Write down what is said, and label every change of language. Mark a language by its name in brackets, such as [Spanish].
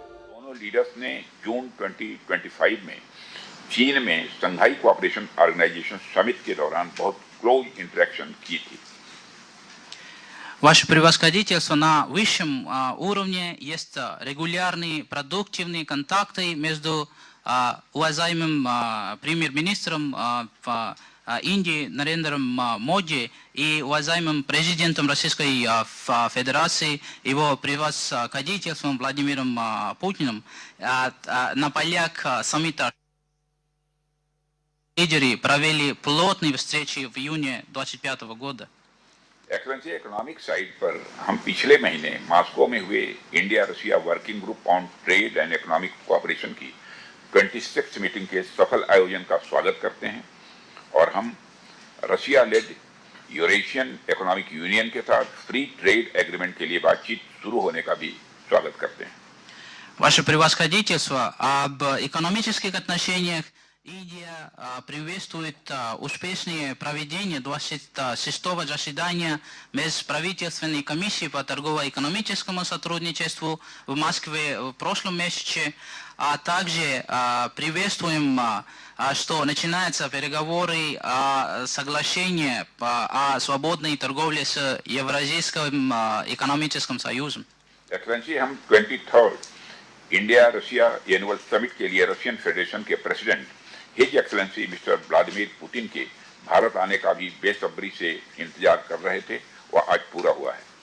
[Hindi] दोनों लीडर्स ने जून 2025 में चीन में शंघाई कोऑपरेशन ऑर्गेनाइजेशन समिट के दौरान बहुत क्लोज इंटरेक्शन की थी. [Russian] Ваше превосходительство, на высшем уровне есть регулярные продуктивные контакты между уважаемым премьер-министром Индии Нарендром Моди и уважаемым президентом Российской Федерации, его превосходительством Владимиром Путиным на полях саммита. Лидеры провели плотные встречи в июне 2025 года. [Hindi] एक्सेलेंसी इकोनॉमिक साइड पर हम पिछले महीने मॉस्को में हुए India Russia working group on trade and economic cooperation की 26th मीटिंग के सफल आयोजन का स्वागत करते हैं और हम Russia lead Eurasian economic union के साथ फ्री ट्रेड एग्रीमेंट के लिए बातचीत शुरू होने का भी स्वागत करते हैं. [Russian] Ваше превосходительство, об экономических отношениях Индия приветствует успешное проведение 26-го заседания Межправительственной комиссии по торгово-экономическому сотрудничеству в Москве в прошлом месяце, а также приветствуем, что начинаются переговоры о соглашении о свободной торговле с Евразийским экономическим союзом. [Hindi] एक्सेलेंसी, हम 23rd India Russia annual summit के लिए रशियन फेडरेशन के president his excellency mister Vladimir Putin के भारत आने का भी बेसब्री से इंतजार कर रहे थे और आज पूरा हुआ है.